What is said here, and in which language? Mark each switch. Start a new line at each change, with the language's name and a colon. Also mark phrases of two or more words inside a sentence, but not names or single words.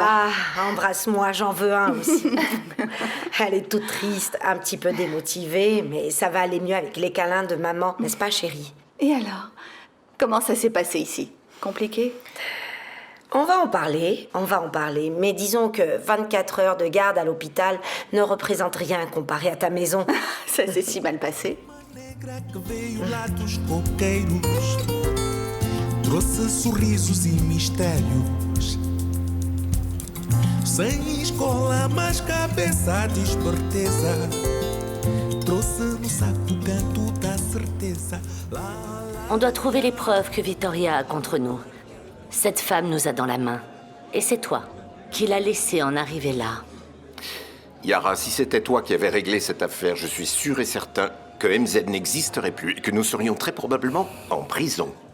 French: Ah, embrasse-moi, j'en veux un aussi. Elle est toute triste, un petit peu démotivée, mais ça va aller mieux avec les câlins de maman, n'est-ce pas, chérie? Et alors? Comment ça s'est passé ici? Compliqué? On va en parler, mais disons que 24 heures de garde à l'hôpital ne représentent rien comparé à ta maison. Ça s'est si mal passé.
Portuguese: Trouxe sorrisos e mistérios. Sem escola, mas cabeça de esperteza. Trouxe no saco canto da certeza.
French: On doit trouver les preuves que Vittoria a contre nous. Cette femme nous a dans la main. Et c'est toi qui l'as laissée en arriver là. Yara, si c'était toi qui avais réglé cette affaire, je suis sûr et certain que MZ n'existerait plus et que nous serions très probablement en prison.